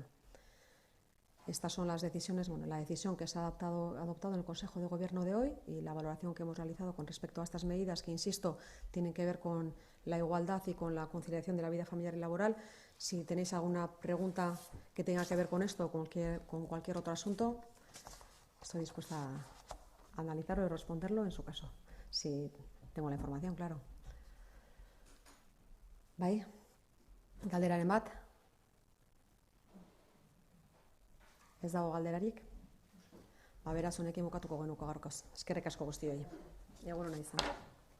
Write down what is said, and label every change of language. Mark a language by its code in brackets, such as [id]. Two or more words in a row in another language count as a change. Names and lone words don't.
[es] Estas son las decisiones, la decisión que se ha adoptado en el Consejo de Gobierno de hoy y la valoración que hemos realizado con respecto a estas medidas que, insisto, tienen que ver con la igualdad y con la conciliación de la vida familiar y laboral. Si tenéis alguna pregunta que tenga que ver con esto o con cualquier otro asunto, estoy dispuesta a analizarlo y responderlo en su caso, si tengo la información, claro. [eu] Bai, galderaren bat. Ez dago galderarik. Beraz, honekin bukatuko genuko gaurkoz. Eskerrik asko guztioi. Egun ona izan.